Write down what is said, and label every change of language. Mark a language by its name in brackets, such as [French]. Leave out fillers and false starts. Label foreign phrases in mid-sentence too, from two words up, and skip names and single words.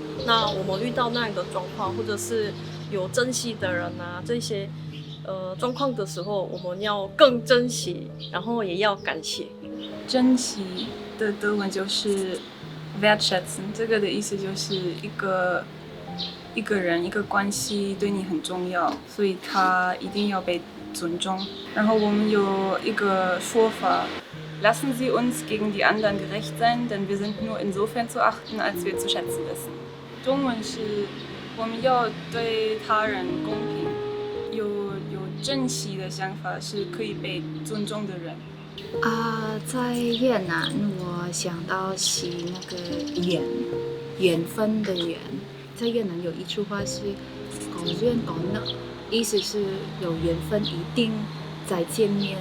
[Chinese] 那我们遇到那样的状况，或者是有珍惜的人啊，这些状况的时候，我们要更珍惜，然后也要感谢。珍惜的德文就是 wertschätzen， 这个的意思就是一个人一个关系对你很重要，所以他一定要被尊重。然后我们有一个说法 ， [German] Lassen Sie uns gegen die anderen gerecht sein, denn wir sind nur insofern zu achten, als wir zu schätzen wissen。 [Chinese] 中文是我们要对他人公平，有珍惜的想法是可以被尊重的人。在越南我想到是那个缘分的缘，在越南有一句话是 [Vietnamese] có duyên có nợ， [Chinese] 意思是有缘分一定再见面。